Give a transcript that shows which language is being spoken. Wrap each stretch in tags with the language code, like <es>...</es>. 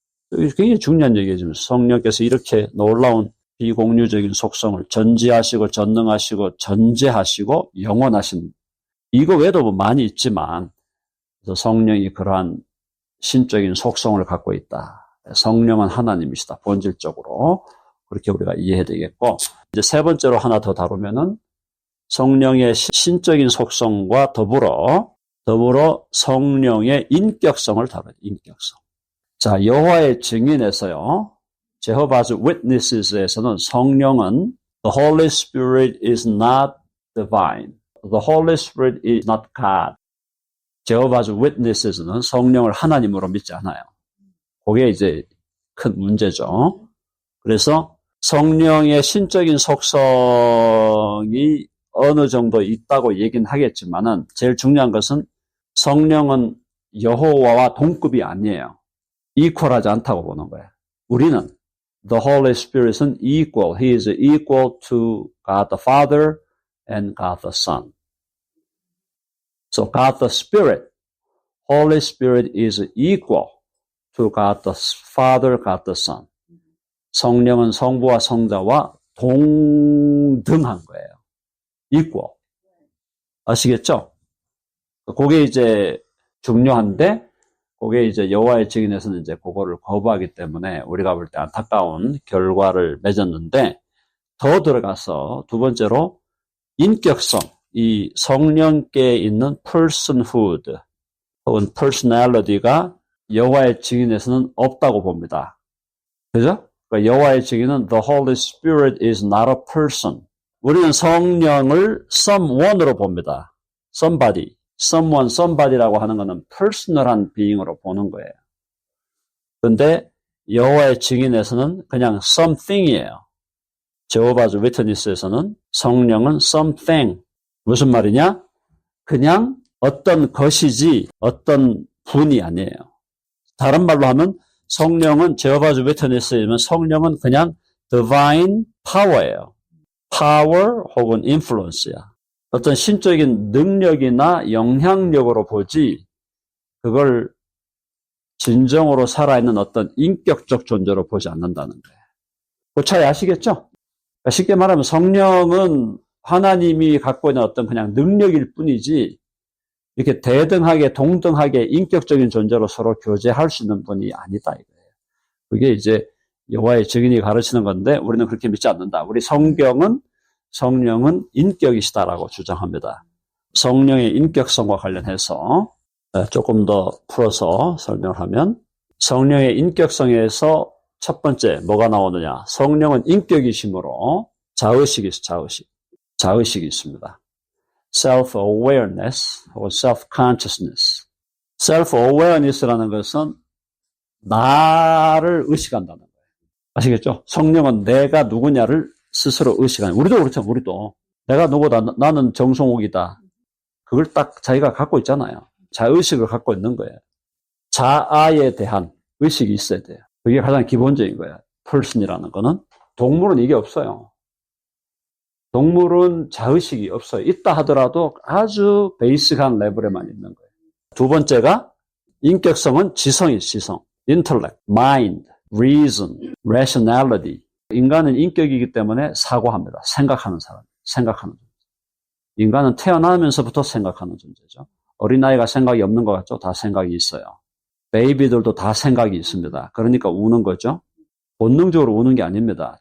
<ko>굉장히 중요한 얘기죠. 성령께서 이렇게 놀라운 비공유적인 속성을 전지하시고 전능하시고 전제하시고 영원하신, 이거 외에도 뭐 많이 있지만 성령이 그러한 신적인 속성을 갖고 있다. 성령은 하나님이시다. 본질적으로 그렇게 우리가 이해해야 되겠고, 이제 세 번째로 하나 더 다루면은 성령의 신적인 속성과 더불어 성령의 인격성을 다뤄요. 인격성. 자, 여호와의 증인에서요, Jehovah's Witnesses에서는 성령은</ko> <en>The Holy Spirit is not divine. The Holy Spirit is not God.</en> <ko>Jehovah's Witnesses는 성령을 하나님으로 믿지 않아요. 그게 이제 큰 문제죠. 그래서 성령의 신적인 속성이 어느 정도 있다고 얘기는 하겠지만은 제일 중요한 것은 성령은 여호와와 동급이 아니에요. 이퀄하지 않다고 보는 거예요. 우리는</ko> <en>The Holy Spirit은 equal. He is equal to God the Father and God the Son. So God the Spirit, Holy Spirit is equal to God the Father, God the Son.</en> <ko>성령은 성부와 성자와 동등한 거예요. equal. 아시겠죠? 그게 이제 중요한데, 그게 이제 여호와의 증인에서는 이제 그거를 거부하기 때문에 우리가 볼 때 안타까운 결과를 맺었는데, 더 들어가서 두 번째로 인격성, 이 성령께 있는 personhood 혹은 personality가 여호와의 증인에서는 없다고 봅니다. 그죠? 그러니까 여호와의 증인은</ko> <en>The Holy Spirit is not a person.</en> <ko>우리는 성령을 someone으로 봅니다. somebody. someone, somebody라고 하는 것은 personal한 being으로 보는 거예요. 그런데 여호와의 증인에서는 그냥 something이에요. Jehovah's Witness에서는 성령은 something. 무슨 말이냐? 그냥 어떤 것이지 어떤 분이 아니에요. 다른 말로 하면 성령은 Jehovah's Witness이면 성령은 그냥 divine power예요. power 혹은 influence야. 어떤 신적인 능력이나 영향력으로 보지 그걸 진정으로 살아있는 어떤 인격적 존재로 보지 않는다는 거예요. 그 차이 아시겠죠? 그러니까 쉽게 말하면 성령은 하나님이 갖고 있는 어떤 그냥 능력일 뿐이지 이렇게 대등하게 동등하게 인격적인 존재로 서로 교제할 수 있는 분이 아니다 이거예요. 그게 이제 여호와의 증인이 가르치는 건데 우리는 그렇게 믿지 않는다. 우리 성경은 성령은 인격이시다라고 주장합니다. 성령의 인격성과 관련해서 조금 더 풀어서 설명을 하면, 성령의 인격성에서 첫 번째 뭐가 나오느냐? 성령은 인격이시므로 자의식이 있어, 자의식. 자의식이 있습니다.</ko> <en>self-awareness or self-consciousness.</en> <ko>self-awareness라는 것은 나를 의식한다는 거예요. 아시겠죠? 성령은 내가 누구냐를 스스로 의식하는 거예요. 우리도 그렇죠. 우리도. 내가 누구다. 나는 정성욱이다. 그걸 딱 자기가 갖고 있잖아요. 자의식을 갖고 있는 거예요. 자아에 대한 의식이 있어야 돼요. 그게 가장 기본적인 거예요. person이라는 거는. 동물은 이게 없어요. 동물은 자의식이 없어요. 있다 하더라도 아주 베이직한 레벨에만 있는 거예요. 두 번째가 인격성은 지성이에요. 지성.</ko> <en>intellect, mind, reason, rationality.</en> <ko>인간은 인격이기 때문에 사고합니다. 생각하는 사람. 생각하는 존재. 인간은 태어나면서부터 생각하는 존재죠. 어린아이가 생각이 없는 것 같죠? 다 생각이 있어요. 베이비들도 다 생각이 있습니다. 그러니까 우는 거죠. 본능적으로 우는 게 아닙니다.</ko>